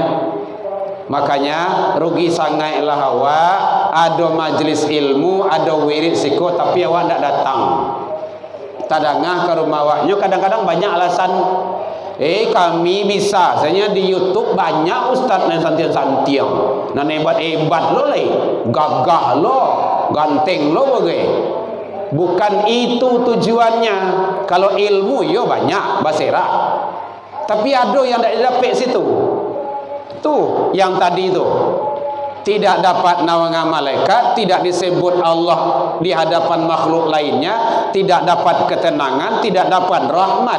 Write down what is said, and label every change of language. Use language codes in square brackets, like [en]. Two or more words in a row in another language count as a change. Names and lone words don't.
[id] Makanya rugi sangatlah awak ada majlis ilmu, ada wirid siko, tapi awak tidak datang. [min] Tadangah ke rumah awaknya, kadang-kadang banyak alasan. [id] Kami bisa, saya di YouTube banyak ustaz yang [min] santiang-santiang, nan hebat-hebat lo leh, gagah lo, ganteng lo bagai. [id] Bukan itu tujuannya. [min] Kalau ilmu yo banyak, basera. [id] Tapi ada yang tidak dapat situ. Tuh yang tadi itu. Tidak dapat naungan malaikat, tidak disebut Allah di hadapan makhluk lainnya, tidak dapat ketenangan, tidak dapat rahmat.